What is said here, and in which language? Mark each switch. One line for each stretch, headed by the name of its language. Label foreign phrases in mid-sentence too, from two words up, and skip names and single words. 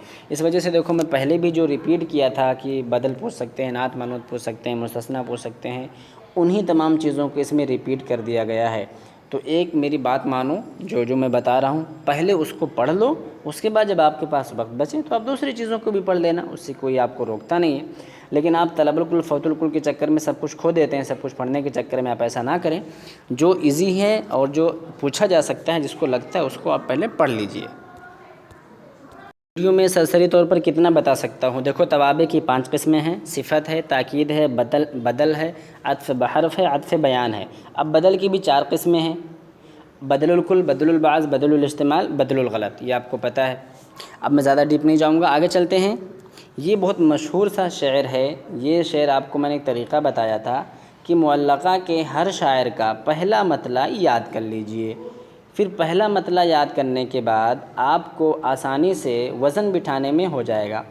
Urdu: اس وجہ سے دیکھو میں پہلے بھی جو ریپیٹ کیا تھا کہ بدل پوچھ سکتے ہیں، نعت منعوت پوچھ سکتے ہیں، مستثنیٰ پوچھ سکتے ہیں، انہی تمام چیزوں کو اس میں ریپیٹ کر دیا گیا ہے۔ تو ایک میری بات مانو، جو میں بتا رہا ہوں پہلے اس کو پڑھ لو، اس کے بعد جب آپ کے پاس وقت بچے تو آپ دوسری چیزوں کو بھی پڑھ لینا، اس سے کوئی آپ کو روکتا نہیں ہے۔ لیکن آپ
Arabic: طلب الکل فوت الکل
Urdu: کے چکر میں سب کچھ کھو دیتے ہیں، سب کچھ پڑھنے کے چکر میں آپ ایسا نہ کریں، جو ایزی ہے اور جو پوچھا جا سکتا ہے، جس کو لگتا ہے اس کو آپ پہلے پڑھ لیجئے۔ ویڈیو میں سرسری طور پر کتنا بتا سکتا ہوں، دیکھو توابع کی 5 قسمیں ہیں، صفت ہے، تاکید ہے، بدل ہے، عطف بحرف ہے، عطف بیان ہے۔ اب بدل کی بھی 4 قسمیں ہیں،
Arabic: بدل الکل، بدل البعض، بدل الاستعمال، بدل الغلط،
Urdu: یہ آپ کو پتہ ہے۔ اب میں زیادہ ڈیپ نہیں جاؤں گا، آگے چلتے ہیں۔ یہ بہت مشہور سا شعر ہے، یہ شعر آپ کو میں نے ایک طریقہ بتایا تھا کہ معلقہ کے ہر شاعر کا پہلا مطلع یاد کر لیجئے۔ پھر پہلا مطلع یاد کرنے کے بعد آپ کو آسانی سے وزن بٹھانے میں ہو جائے گا۔